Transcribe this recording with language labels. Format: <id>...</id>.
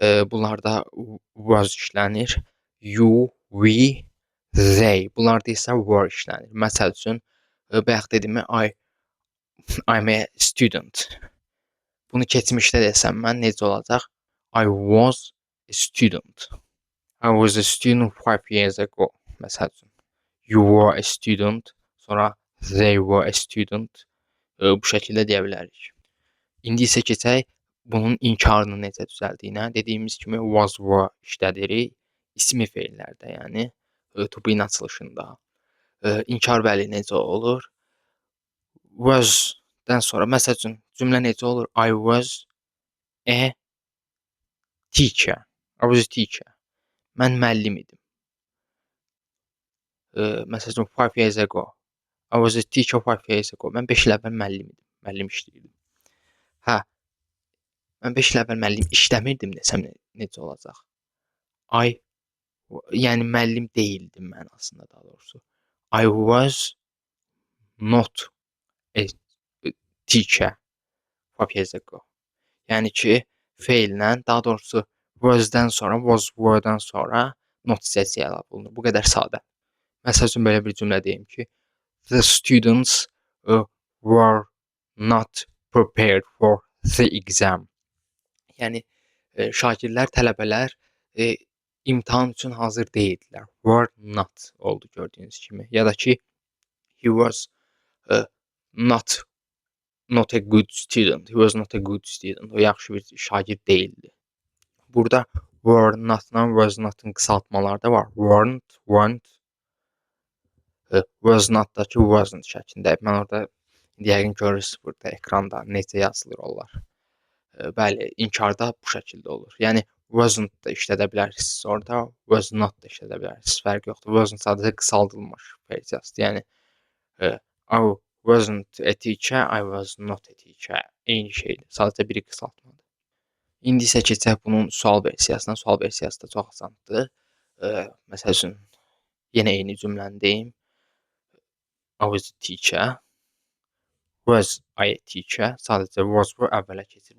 <az>Bunlarda</az> <en>was</en> <az>işlənir.</az> <en>You, we, they.</en> <az>Bunlarda isə were işlənir. Məsəl üçün, bayaq dediyimi</az> <en>I'm a student.</en> <az>Bunu keçmişdə desəm mən necə olacaq?</az> <en>I was a student. I was a student 5 years ago.</en> <az>Məsəl üçün,</az> <en>you were a student, sonra they were a student.</en> <az>Bu şəkildə deyə bilərik. İndi isə keçək bunun inkarını necə düzəldiyinə. Dediyimiz kimi was, were işlədirik. İsmi feillərdə, yəni to be-nin açılışında. İnkar bəli necə olur? Was-dən sonra, məsəl üçün, cümlə necə olur?</az> <en>I was a teacher. I was a teacher.</en> <az>Mən müəllim idim. Məsəl üçün,</az> <en>5 years ago. I was a teacher 5 years ago.</en> <az>Mən 5 il əvvəl müəllim idim. Müəllim işləyirdim. Hə, mən 5 il əvvəl müəllim işləmirdim desəm necə olacaq? Yəni müəllim deyildim mənasında daha doğrusu.</az> <en>I was not a teacher 5 years ago.</en> <az>Yəni ki, feillə, daha doğrusu was-dən sonra, was, were-dən sonra not hissəsi əlavə olunur. Bu qədər sadə. Məsəl üçün, belə bir cümlə deyim ki,</az> <en>the students were not prepared for the exam.</en> <az>Yəni, şagirdlər, tələbələr imtahan üçün hazır deyildilər. Were not oldu gördüyünüz kimi. Ya da ki,</az> <en>he was not a good student. He was not a good student.</en> <az>O yaxşı bir şagird deyildi. Burada were not-la was not-ın qısaltmaları da var.</az> <en>Weren't, weren't.</en> <az>Was not-dakı wasn't şəklində. Mən orada yəqin görürsünüz burada ekranda necə yazılır onlar. Bəli, inkarda bu şəkildə olur. Yəni wasn't da işlədə bilərsiniz orada, was not da işlədə bilərsiniz. Fərq yoxdur. Wasn't sadəcə qısaldılmış versiyasıdır. Yəni</az> <en>I wasn't a teacher, I was not a teacher.</en> <az>Eyni şeydir. Sadəcə biri qısaltmadır. İndi isə keçək bunun sual versiyasına. Sual versiyası da çox asandır. Məsəl üçün, yenə eyni cümləni deyim.</az> <en>I was a teacher. Was I a teacher?</en> <az>Sadəcə was bu əvvələ keçir.</az>